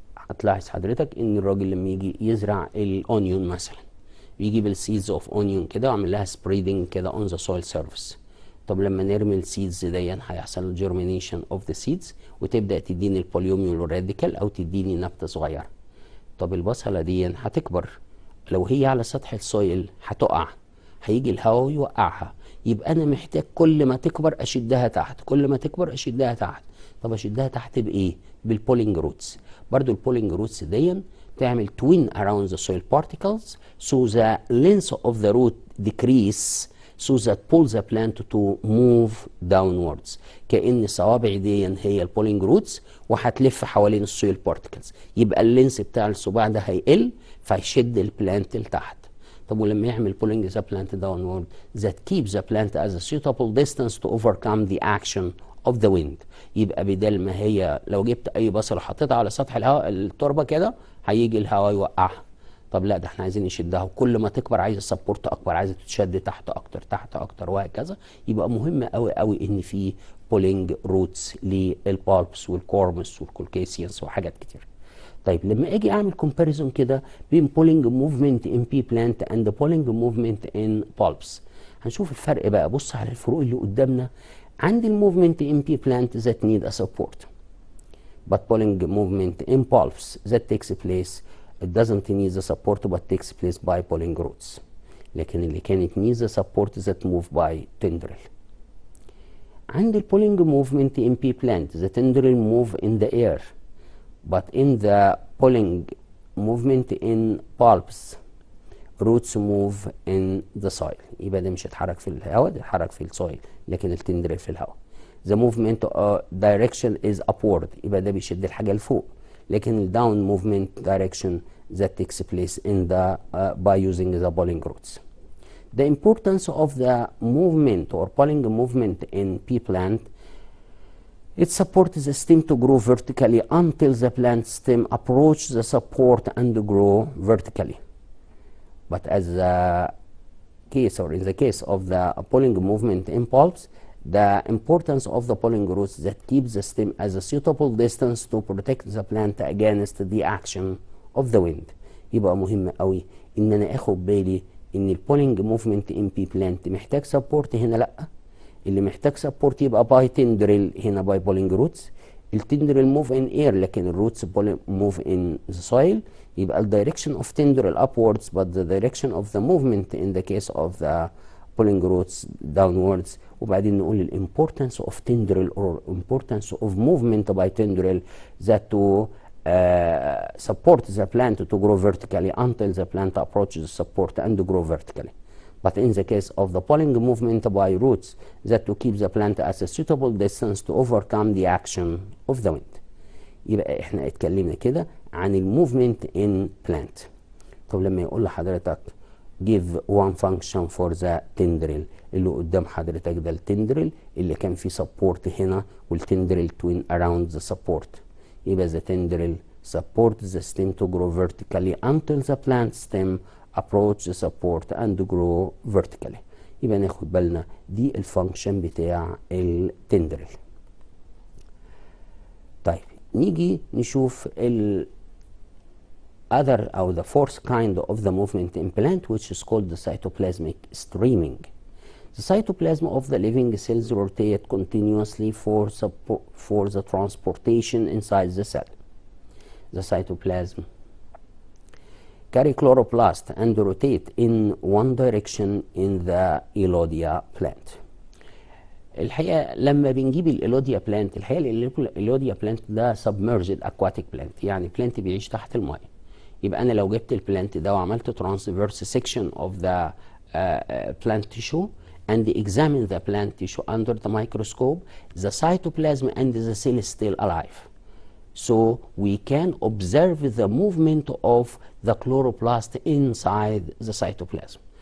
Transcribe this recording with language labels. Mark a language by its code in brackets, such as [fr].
[ar] هتلاحظ حضرتك ان الراجل لما يجي يزرع الاونيون مثلا بيجيب [en] السيدز of onion [ar] كده ويعمل لها سبريدنج كده [en] On the soil surface. [ar] طب لما نرمي السيدز دي هيحصل جيرمينيشن اوف ذا سيدز وتبدا تديني البوليوميول راديكال او تديني نبته صغيره. طب البصله دي هتكبر، لو هي على سطح السويل هتقع، هيجي الهواء يوقعها. يبقى انا محتاج كل ما تكبر اشدها تحت، كل ما تكبر اشدها تحت. طب اشدها تحت بايه؟ بالبولينج روتس. برضو البولينج روتس دي تعمل [en] twin around the soil particles so the length of the root decrease so that pulls the plant to move downwards. [ar] كأن الصوابع دي هي البولينج روتس وهتلف حوالين السويل بارتكلز، يبقى اللينس بتاع الصباع ده هيقل فيشد البلانت لتحت. طب ولما يعمل [en] pulling the plant downward that keeps the plant at a suitable distance to overcome the action of the wind. [ar] يبقى بدل ما هي لو جبت اي بصله حطيتها على سطح الهواء التربه كده هيجي الهواء يوقعها. طب لا، ده احنا عايزين نشدها وكل ما تكبر عايزه سبورت اكبر، عايزه تتشد تحت اكتر تحت اكتر وهكذا. يبقى مهم قوي قوي ان في بولينج روتس للبالبس والكورمس والكولكيسيانس وحاجات كتير. طيب لما اجي اعمل كومباريزون كده بين [en] pulling movement in pea plant and pulling movement in bulbs, [ar] هنشوف الفرق بقى. بص على الفروق اللي قدامنا. [en] عندي الموفمنت in pea plant that need a support but pulling movement in pulps that takes place it doesn't need the support but takes place by pulling roots. [ar] لكن اللي كانت [en] needs the support that move by tendril. عندي pulling movement in pea plant the tendril move in the air but in the pulling movement in pulps roots move in the soil. [ar] يبقى ده مش هيتحرك في الهواء، ده هيتحرك في السويل، لكن التندرل في الهواء. [en] The movement direction is upward، [ar] يبقى ده بيشد الحاجة لفوق، لكن ال [en] down movement direction that takes place in the by using the pulling roots. The importance of the movement or pulling movement in pea plant, it supports the stem to grow vertically until the plant stem approach the support and grow vertically. But as the case or in the case of the pulling movement in pulps, the importance of the pulling roots that keeps the stem as a suitable distance to protect the plant against the action of the wind. [ar] يبقى مهم قوي ان انا اخد بالي ان [en] البولينج movement in pea plant [ar] محتاج سبورت، هنا لا. اللي محتاج سبورت يبقى باي تندريل، هنا باي بولينج روتس. [en] التندريل move in air لكن الروتس موف ان ذا سويل. يبقى الدايركشن of tendril upwards but the direction of the movement in the case of the pulling roots downwards. [ar] وبعدين نقول ال [en] importance of tendril or importance of movement by tendril that to support the plant to grow vertically until the plant approaches support and grow vertically. But in the case of the pulling movement by roots, that to keep the plant at a suitable distance to overcome the action of the wind. [ar] يبقى احنا اتكلمنا كده عن الموفمنت in plant. طب لما يقول لحضرتك [en] give one function for the tendril، [ar] اللي قدام حضرتك ده التندرل اللي كان فيه support هنا والتندرل [en] twin around the support. يبقى the tendril support the stem to grow vertically until the plant stem approach the support and grow vertically. [ar] يبقى ناخد بالنا دي الفانكشن بتاع التندرل. [en] طيب نيجي نشوف ال other or the fourth kind of the movement in plant, which is called the cytoplasmic streaming. The cytoplasm of the living cells rotate continuously for the transportation inside the cell. The cytoplasm carry chloroplast and rotate in one direction in the Elodea plant. [ar] الحقيقة لما بنجيب الإيلوديا بلانت، الحقيقة الإيلوديا بلانت ده [en] submerged aquatic plant، [ar] يعني بلانت بيعيش تحت الماء. يبقى أنا لو جبت البلانت ده وعملت [en] transverse section of the plant tissue and examine the plant tissue under the microscope, the cytoplasm and the cell is still alive. So we can observe the movement of the chloroplast inside the cytoplasm.